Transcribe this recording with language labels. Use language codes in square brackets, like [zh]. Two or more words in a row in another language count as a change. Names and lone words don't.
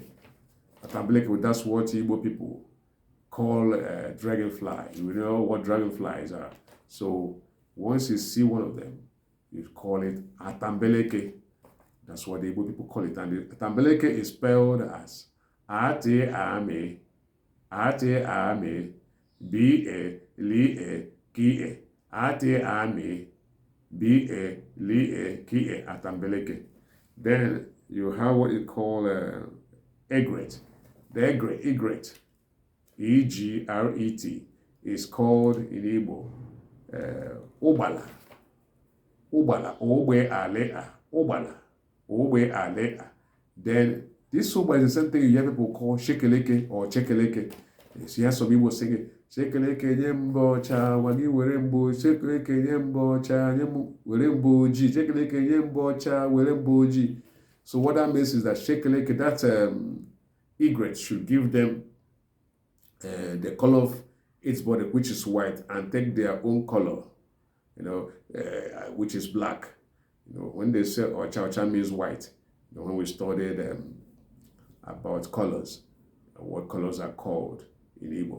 [en] Atambeleke, that's what Igbo people call dragonfly. You know what dragonflies are. So once you see one of them, you call it atambeleke. That's what the Igbo people call it. And the atambeleke is spelled as A-T-A-M-E, A-T-A-M-E, B-A-L-E-K-E, A-T-A-M-E, B-A-L-E-K-E, atambeleke. Then you have what you call egret. The egret, E-G-R-E-T, is called in Igbo Ubala. Ubala, O-B-A-L-E-A, Ubala, O-B-A-L-E-A. Then this Uba is the same thing you hear people call shekeleke or chekeleke. You see, some people singing, [ig] Shekeleke Nyembocha, Wagi Werembo, Shekeleke Nyembocha, Weremboji, Shekeleke Nyembocha, Weremboji. [en] So what that means is that Shekeleke, that egret should give them the color of its body, which is white, and take their own color, which is black. When they say Ocha means white, when we studied about colors, what colors are called in Igbo.